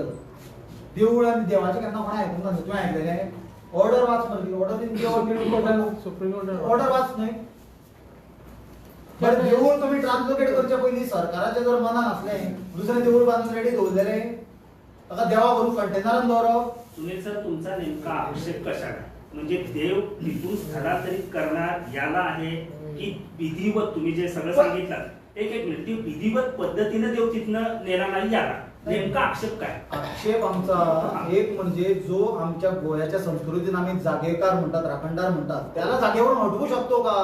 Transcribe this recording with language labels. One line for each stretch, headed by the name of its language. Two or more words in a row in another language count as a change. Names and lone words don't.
Konkani: देवूळ आनी देवाचें केन्ना कोणा आयकूंक ना. तुवें आयकलेलें ऑर्डर वाच मरे,
English: order in supreme order
Konkani: वाच न्हय. बरें देवूळ तुमी ट्रान्सलोकेट करचे पयलीं सरकाराचें जर मनान आसलें दुसरें देवूळ बांदून रेडी दवरलेलें, ताका देवा व्हरून कंटेनरान दवरप.
Marathi: सुनील सर, तुमचा नेमका आक्षेप कशाला? म्हणजे देव तिथून स्थलांतरित करणार याला आहे की विधिवत तुम्ही जे सगळं सांगितलं, एक मिनिट, ती विधिवत पद्धतीने देव तिथनं नेला नाही याला नेमका आक्षेप काय? आक्षेप आमचा एक म्हणजे जो आमच्या गोव्याच्या संस्कृतीन आम्ही जागेकार म्हणतात, राखणदार म्हणतात, त्याला जागेवरून हटवू शकतो का?